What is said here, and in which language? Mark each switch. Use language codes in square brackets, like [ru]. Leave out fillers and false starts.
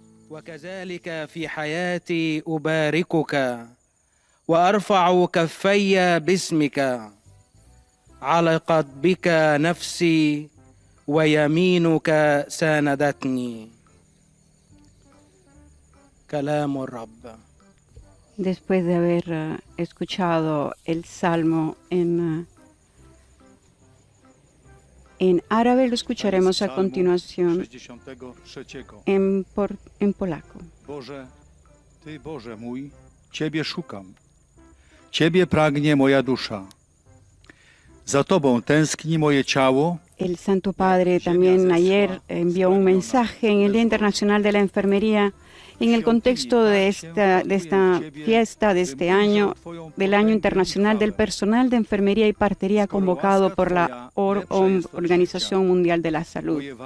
[ar] وكذلك في حياتي أباركك وأرفع كفي باسمك علقت بك نفسي ويمينك ساندتني كلام الرب. [es] Después de haber escuchado el Salmo en árabe, lo escucharemos a continuación en polaco. [pl] Boże, Ty, Boże mój, Ciebie szukam. Ciebie pragnie moja dusza. Za Tobą tęskni moje ciało. [es] El Santo Padre también ayer envió un mensaje en el Día Internacional de la Enfermería en el contexto de esta fiesta de este año, del Año Internacional del Personal de Enfermería y Partería convocado por la Organización Mundial de la Salud.